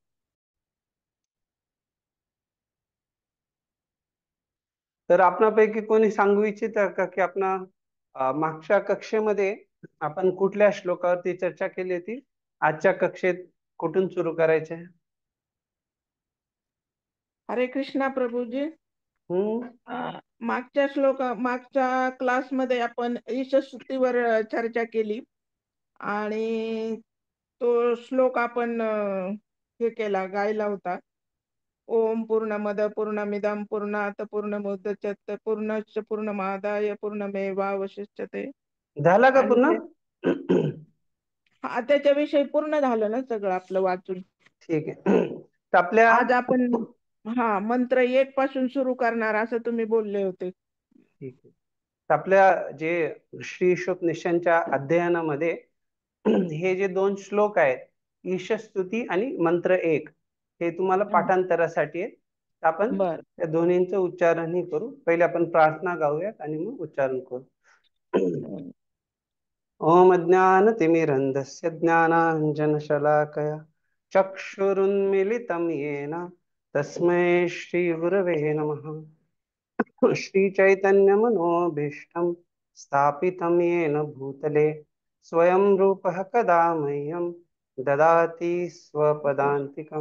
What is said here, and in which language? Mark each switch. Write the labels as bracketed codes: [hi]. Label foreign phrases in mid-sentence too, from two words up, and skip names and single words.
[mr] तर आपणापैकी कोणी सांगू इच्छित का की मागच्या कक्षेमध्ये आपण कुठल्या श्लोकावरती चर्चा केली होती? आजच्या कक्षेत कुठून सुरू करायचे? हरे कृष्णा प्रभूजी. हम्म. मागच्या क्लासमध्ये आपण ईशस्तुतीवर चर्चा केली आणि तो श्लोक आपण हे केला, गायला होता. [sa] ओम पूर्णमद पूर्णमिदं पूर्णात पूर्णमुदच्यते पूर्णस्य पूर्णमादाय पूर्णमेवावशिष्यते. [mr] झाला का आणि पुन्हा? हा, त्याच्याविषयी पूर्ण झालं ना सगळं आपलं वाचून. ठीक आहे. तर आपल्या आज आपण मंत्र 1 पासून सुरू करणार असं तुम्ही बोलले होते. ठीक आहे. तर आपल्या जे श्री निशांच्या अध्ययनामध्ये हे जे 2 श्लोक आहेत, ईशस्तुती आणि मंत्र 1, हे तुम्हाला पाठांतरासाठी आहे. आपण बर. त्या दोन्हींचं उच्चारणही करू. पहिले आपण प्रार्थना गाऊयात आणि मग उच्चारण करू. [sa] ओम ज्ञानतिमिरन्धस्य ज्ञानाञ्जनशलाकया चक्षुरुन्मीलितं येन तस्मै श्रीगुरवे नमः. श्रीचैतन्यमनोभीष्टं स्थापितं येन भूतले स्वयं रूपः कदा मह्यं ददाति स्वपदान्तिकं.